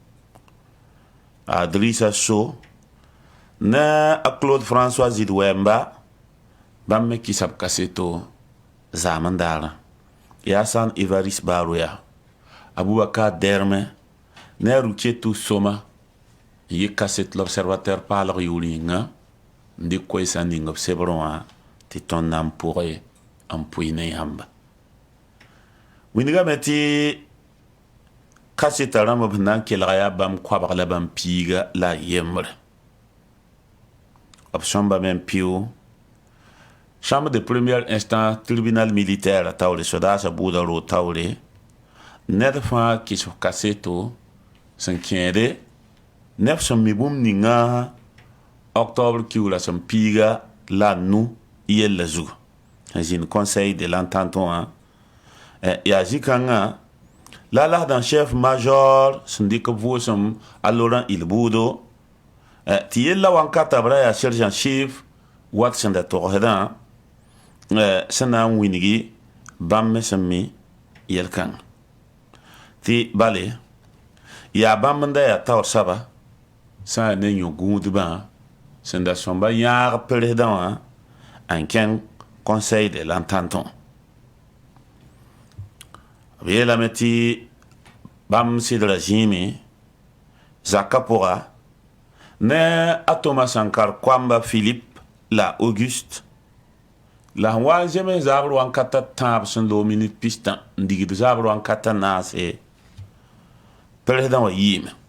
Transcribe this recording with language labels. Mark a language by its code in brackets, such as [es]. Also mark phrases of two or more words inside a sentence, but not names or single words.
[mos] a Drissa So ne a Claude François Zid Wemba bãmb me kɩsa b kaseto zaam n daarã yaa sãn Évariste Baroya Aboubacar Derme ne a Ruketu Soma yɩ kaset l'observateur paalg yʋʋr yĩnga n dɩk koɛɛsã ning b sebrẽ wã tɩ tõnd na n pʋgẽ n pʋɩ ne yãmba windiga meti kasita rãmb b na n kelga yaa bãmb koabg la bãmb piiga la a yembre b sõmbame n pio [fr] chambre de première instance tribunal militaire [mos] a taoore sodaasã buuda roog taoore ned fãa kɩs f kaseto sẽn kẽede neb sẽn mi bũmb ninga octobre kiuura sẽn piiga la a nu yella zugu sẽn zĩnd [fr] conseil de l'entente [mos] wã yaa zĩ-kãngã la lasd n [fr] chef major [mos] sẽn dɩk b vʋʋsem a laurent ilbuudo tɩ yella wãnkata b ra yaa [fr] sergent chef [mos] wat sẽn da togsdã sẽn na n wingi bãmb me sẽn mi yel-kãngã tɩ bale yaa bãmb n da yaa taoor saba sã n yaa ne yõ-gũudbã sẽn da sõmba yãag presdã wã n kẽng [fr] conseil de l'entente [mos] wã b yeelame tɩ bãmb sɩdra zĩime zakã pʋga ne a Thomas Sankar Kwamba Philippe la Auguste la sẽn wa n zems zaabr wãnkata tãab sẽn loog minit pistã n digd zaabr wãnkata naase presdã wã yiime